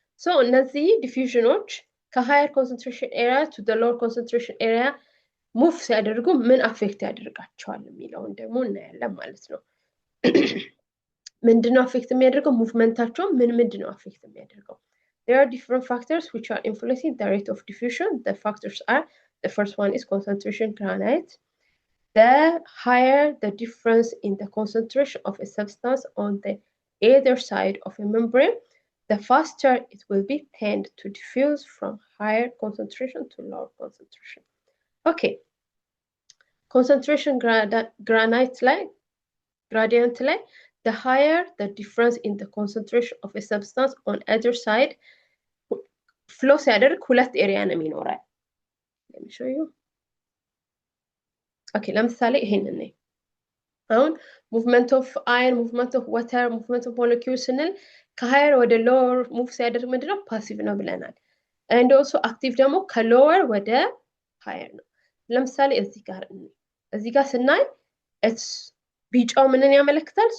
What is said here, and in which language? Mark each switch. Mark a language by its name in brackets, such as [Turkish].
[Amharic] So እነዚህ ዲፊዥኖች ከሃየር ኮንሰንትሬሽን ኤሪያ ቱ ዘ ሎወር ኮንሰንትሬሽን ኤሪያ ሙቭ ሲያደርጉ ምን አፌክት ያደርጋቸዋል የሚለውን ደግሞ እናያለን ማለት ነው። ምንድነው አፌክት የሚያደርገው? ሙቭመንታቸው ምንድነው አፌክት የሚያደርገው? [English] There are different factors which are influencing the rate of diffusion. The factors are, the first one is concentration gradient. The higher the difference in the concentration of a substance on the either side of a membrane, the faster it will be tend to diffuse from higher concentration to lower concentration. Okay. Concentration gradient like the higher the difference in the concentration of a substance on either side flow ሲያደርግ [Amharic] ሁለት ኤሪያ ነው የሚኖረው። [English] Let me show you. [Amharic] Okay, ለምሳሌ ይሄንን ነው። አሁን [English] movement of ion, movement of water, movement of molecules [Amharic] ስንል ከሃየር ወደ ሎወር ሙቭ ሲያደርግ ምንድነው? ፓሲቭ ነው ብለናል። [English] and also active [Amharic] ደግሞ ከሎወር ወደ ሃየር ነው። ለምሳሌ እዚህ ጋር ስናይ ቢጫው ምንን ያመለክታል?